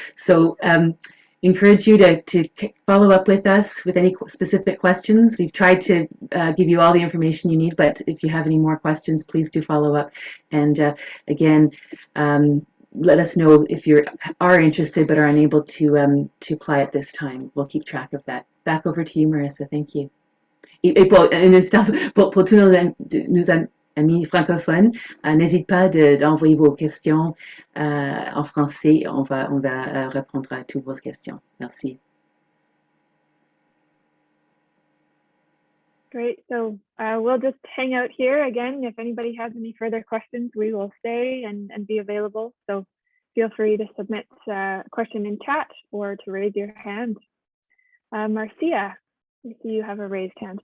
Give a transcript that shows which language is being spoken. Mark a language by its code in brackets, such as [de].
[en] So encourage you to follow up with us with any specific questions. We've tried to give you all the information you need, but if you have any more questions, please do follow up. And again, let us know if you are interested but are unable to apply at this time. We'll keep track of that. Back over to you, Marissa. Thank you. [fr] Et pour tous nos amis francophones, n'hésite pas d'envoyer vos questions en français. On va répondre à toutes vos questions. Merci. [en] Great. So we'll just hang out here again. If anybody has any further questions, we will stay and be available. So feel free to submit a question in chat or to raise your hand. Marcia, I see you have a raised hand.